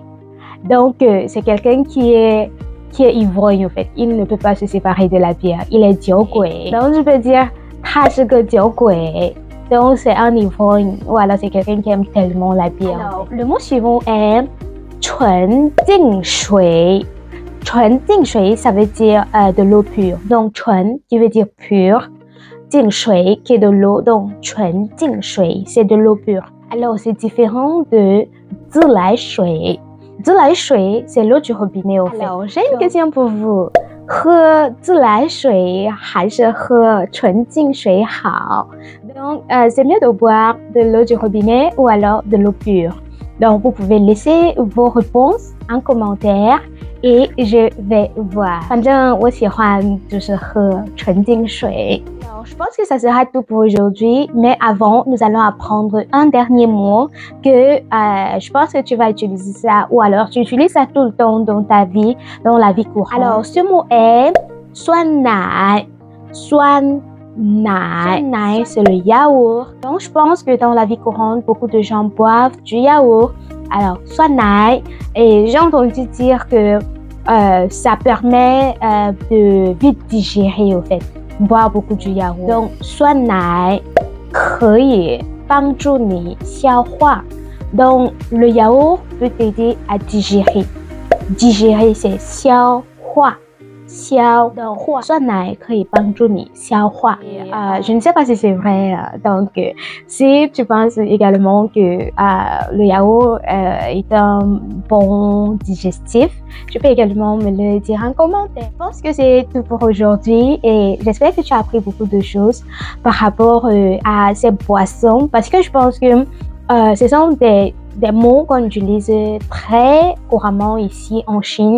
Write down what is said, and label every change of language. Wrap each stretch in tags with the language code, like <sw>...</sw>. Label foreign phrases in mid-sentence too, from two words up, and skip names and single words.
<fr>Donc c'est quelqu'un qui est ivrogne au fait, il ne peut pas se séparer de la bière, il est 酒鬼. Donc je peux dire</fr> <zh>他是个酒鬼.</zh> <fr>Donc c'est un ivrogne ou alors c'est quelqu'un qui aime tellement la bière. Alors, le mot suivant est</fr> <zh>纯净水 纯净水</zh> <fr>ça veut dire de l'eau pure. Donc 纯 qui veut dire pure, 净水 qui est de l'eau, donc 纯净水 c'est de l'eau pure. Alors c'est différent de 自来水. 自来水 c'est l'eau du robinet au fait. Alors j'ai une question pour vous.</fr> <zh>喝自来水还是喝纯净水好?</zh> <fr>Donc c'est mieux de boire de l'eau du robinet ou alors de l'eau pure. Donc vous pouvez laisser vos réponses en commentaire et je vais voir.</fr> <zh>反正我喜欢就是喝纯净水.</zh> <fr>Alors, je pense que ça sera tout pour aujourd'hui, mais avant, nous allons apprendre un dernier mot que je pense que tu vas utiliser ça ou alors tu utilises ça tout le temps dans ta vie, dans la vie courante. Alors, ce mot est</fr> <zh>酸奶. 酸奶,</zh> <fr>c'est le yaourt. Donc, je pense que dans la vie courante, beaucoup de gens boivent du yaourt. Alors, 酸奶, et j'ai entendu dire que ça permet de vite digérer au fait, boire beaucoup du yaourt.</fr> <zh>Donc 酸奶可以帮助你消化.</zh> <fr>Donc le yaourt peut t'aider à digérer. Digérer c'est</fr> <zh>消化. Donc 酸奶可以帮助你消化.</zh> <fr>Je ne sais pas si c'est vrai. Donc si tu penses également que le yaourt est un bon digestif, tu peux également me le dire en commentaire. Je pense que c'est tout pour aujourd'hui et j'espère que tu as appris beaucoup de choses par rapport à ces boissons, parce que je pense que ce sont des mots qu'on utilise très couramment ici en Chine.</fr>